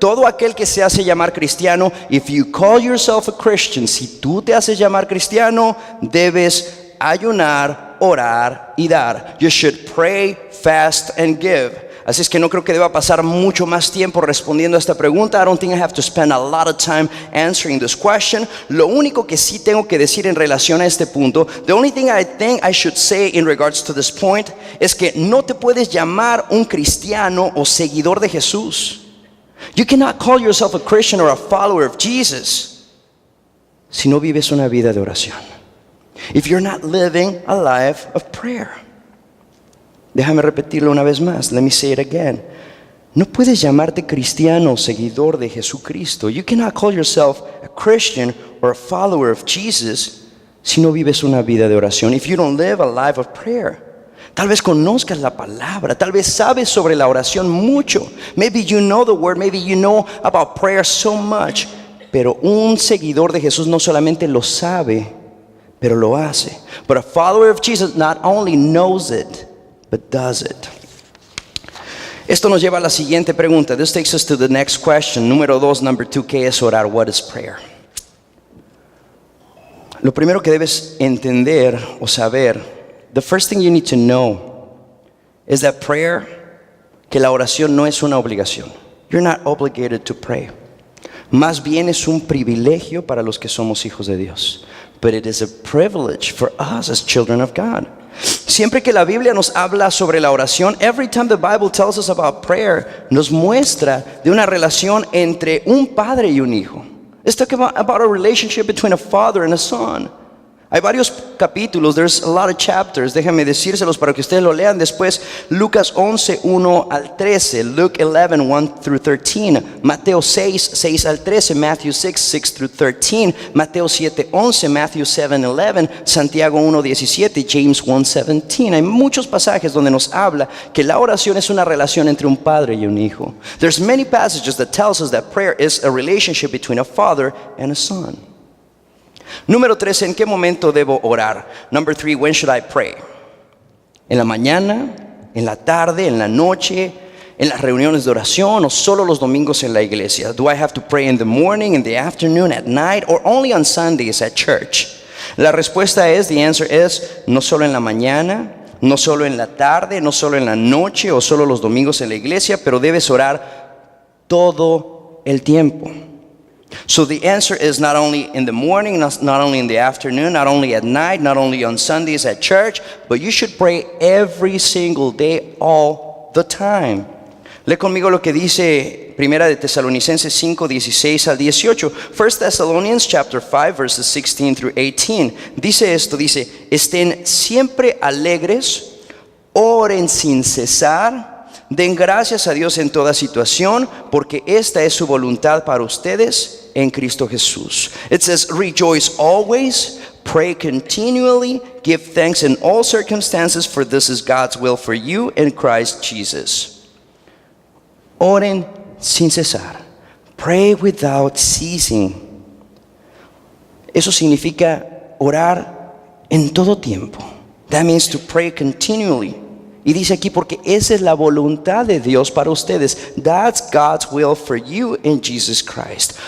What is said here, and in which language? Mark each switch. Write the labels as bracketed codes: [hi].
[es] todo aquel que se hace llamar cristiano, [en] if you call yourself a Christian, [es] si tú te haces llamar cristiano, debes ayunar, orar y dar. [en] You should pray, fast and give. [es] Así es que no creo que deba pasar mucho más tiempo respondiendo a esta pregunta. [en] I don't think I have to spend a lot of time answering this question. [es] Lo único que sí tengo que decir en relación a este punto, [en] the only thing I think I should say in regards to this point, [es] es que no te puedes llamar un cristiano o seguidor de Jesús. [en] You cannot call yourself a Christian or a follower of Jesus [es] si no vives una vida de oración. [en] If you're not living a life of prayer. [es] Déjame repetirlo una vez más. [en] Let me say it again. [es] No puedes llamarte cristiano o seguidor de Jesucristo. [en] You cannot call yourself a Christian or a follower of Jesus [es] si no vives una vida de oración. [en] If you don't live a life of prayer. [es] Tal vez conozcas la palabra. Tal vez sabes sobre la oración mucho. [en] Maybe you know the word. Maybe you know about prayer so much. [es] Pero un seguidor de Jesús no solamente lo sabe, pero lo hace. [en] But a follower of Jesus not only knows it, but does it. [es] Esto nos lleva a la siguiente pregunta. [en] This takes us to the next question. [es] Número 2, [en] number 2, [es] ¿qué es orar? [en] What is prayer? [es] Lo primero que debes entender o saber, [en] the first thing you need to know is that prayer, [es] que la oración no es una obligación. [en] You're not obligated to pray. [es] Más bien es un privilegio para los que somos hijos de Dios. [en] But it is a privilege for us as children of God. [es] Siempre que la Biblia nos habla sobre la oración, [en] every time the Bible tells us about prayer, [es] nos muestra de una relación entre un padre y un hijo. [en] It's talking about a relationship between a father and a son. [es] Hay varios capítulos, [en] there's a lot of chapters, [es] déjenme decírselos para que ustedes lo lean después. Lucas 11, 1 al 13, [en] Luke 11, 1 through 13, [es] Mateo 6, 6 al 13, [en] Matthew 6, 6 through 13, [es] Mateo 7, 11, [en] Matthew 7, 11, [es] Santiago 1, 17, [en] James 1, 17. [es] Hay muchos pasajes donde nos habla que la oración es una relación entre un padre y un hijo. [en] There's many passages that tells us that prayer is a relationship between a father and a son. [es] Número 3, ¿en qué momento debo orar? [en] Number 3, when should I pray? [es] ¿En la mañana? ¿En la tarde? ¿En la noche? ¿En las reuniones de oración? ¿O solo los domingos en la iglesia? [en] Do I have to pray in the morning, in the afternoon, at night, or only on Sundays at church? [es] La respuesta es, [en] the answer is, [es] no solo en la mañana, no solo en la tarde, no solo en la noche, o solo los domingos en la iglesia, pero debes orar todo el tiempo. [en] So the answer is not only in the morning, not only in the afternoon, not only at night, not only on Sundays at church, but you should pray every single day, all the time. [es] Lee conmigo lo que dice Primera de Tesalonicenses 5, 16 al 18. [en] 1 Thessalonians chapter 5, verses 16 through 18. [es] Dice esto, dice, estén siempre alegres, oren sin cesar, den gracias a Dios en toda situación, porque esta es su voluntad para ustedes en Cristo Jesús. [en] It says, rejoice always, pray continually, give thanks in all circumstances, for this is God's will for you in Christ Jesus. [es] Oren sin cesar. [en] Pray without ceasing. [es] Eso significa orar en todo tiempo. [en] That means to pray continually. [es] Y dice aquí, porque esa es la voluntad de Dios para ustedes. [en] That's God's will for you in Jesus Christ.